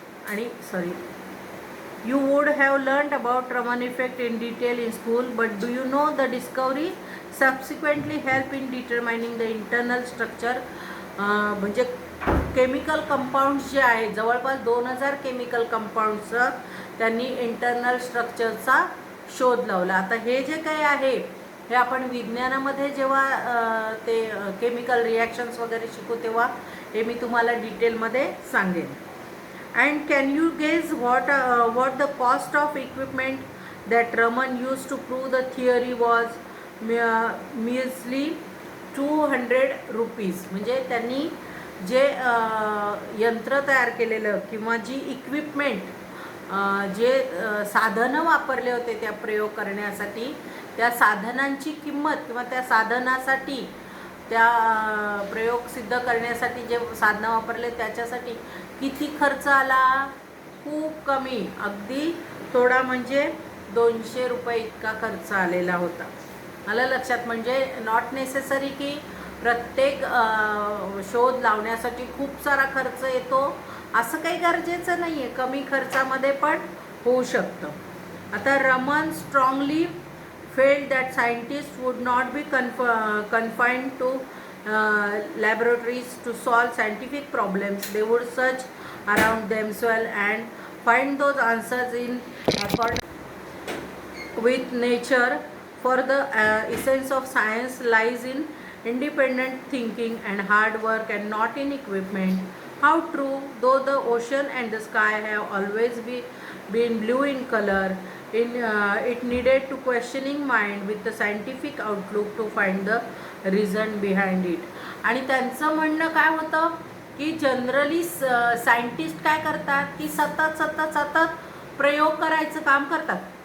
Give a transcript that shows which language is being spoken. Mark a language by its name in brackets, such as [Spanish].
[Marathi] आणि [English] you would have learned about Raman effect in detail in school, but do you know the discovery subsequently help in determining the internal structure. [Marathi] म्हणजे chemical compounds जे आहे जवळपास 2000 chemical कंपाऊंड्सचं त्यांनी internal स्ट्रक्चरचा शोध लावला. आता हे जे काही आहे हे आपण विज्ञानामध्ये जेव्हा ते केमिकल रिॲक्शन्स वगैरे शिकू तेव्हा हे मी तुम्हाला डिटेलमध्ये सांगेन. [English] And can you guess what the cost of equipment that Raman used to prove the theory was? Measly 200 rupees. [Marathi] म्हणजे त्यांनी जे यंत्र तयार केलेलं किंवा जी इक्विपमेंट जे साधनं वापरले होते त्या प्रयोग करण्यासाठी त्या साधनांची किंमत किंवा त्या साधनासाठी त्या प्रयोग सिद्ध करण्यासाठी जे साधनं वापरले त्याच्यासाठी किती खर्च आला. खूप कमी, अगदी थोडा म्हणजे 200 रुपये इतका खर्च आलेला होता. मला लक्षात म्हणजे [English] not necessary [Marathi] की प्रत्येक शोध लावण्यासाठी खूप सारा खर्च येतो असं काही गरजेचं नाही आहे. कमी खर्चामध्ये पण होऊ शकतं. आता [English] Raman strongly felt that scientists would not be confined to laboratories to solve scientific problems. They would search around themselves and find those answers in accordance with nature. For the essence of science lies in independent thinking and hard work and not in equipment. How true, though the ocean and the sky have always been blue in color, it needed to questioning mind with the scientific outlook to find the reason behind it. [Marathi] आणि त्यांचं म्हणणं काय होतं की generally scientist काय करतात की सतत प्रयोग करायचं काम करतात.